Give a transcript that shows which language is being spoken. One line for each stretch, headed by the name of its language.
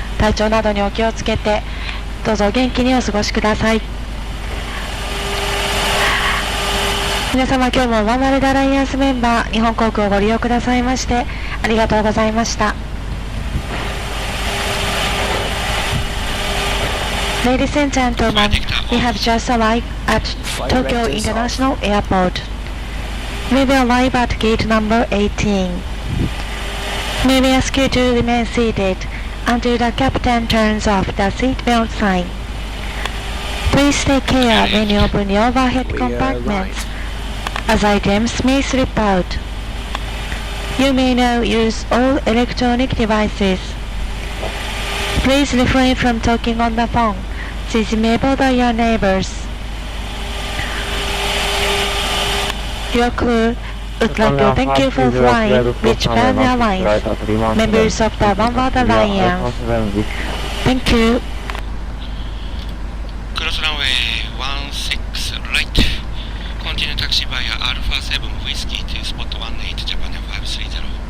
Japanese: 体調などにお気をつけてどうぞ元気にお過ごしください。皆様、今日もワンワールドアライアンスメンバー日本航空をご利用くださいましてありがとうございました。
English: Ladies and gentlemen, we have just arrived at Tokyo International Airport. We will arrive at gate number 18. May we ask you to remain seated until the captain turns off the seatbelt sign. Please take care when you open the overhead compartments, as items may slip out. You may now use all electronic devices. Please refrain from talking on the phone. This may bother your neighbors. Your crew would like to thank you for flying with Japan Airlines, members of the One World Alliance. Thank you. クロスランウェイ16 right. Continue taxi via Alpha 7 Whiskey to spot 18 Japan 530.